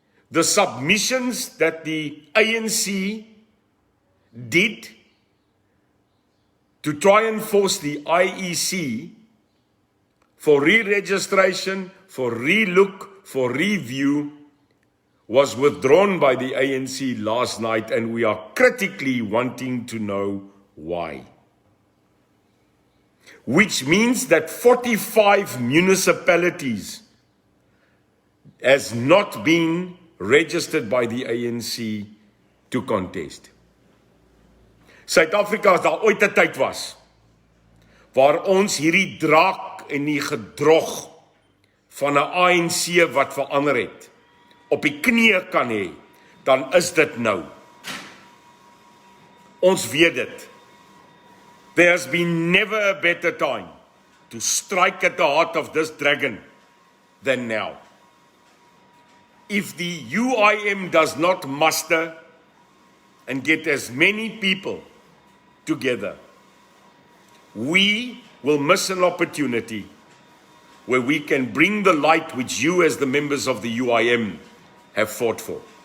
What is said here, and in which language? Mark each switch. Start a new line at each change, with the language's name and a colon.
English: The submissions that the ANC did to try and force the IEC for re-registration, for re-look, for review, was withdrawn by the ANC last night, and we are critically wanting to know why. Which means that 45 municipalities has not been registered by the ANC to contest.
Afrikaans: Suid-Afrika, as daar ooit 'n tyd was, waar ons hierdie draak en die gedrog van 'n ANC wat verander het, op die knieë kan hê, dan is dit nou. Ons weet dit.
English: There has been never a better time to strike at the heart of this dragon than now. If the UIM does not muster and get as many people together, we will miss an opportunity where we can bring the light which you as the members of the UIM have fought for.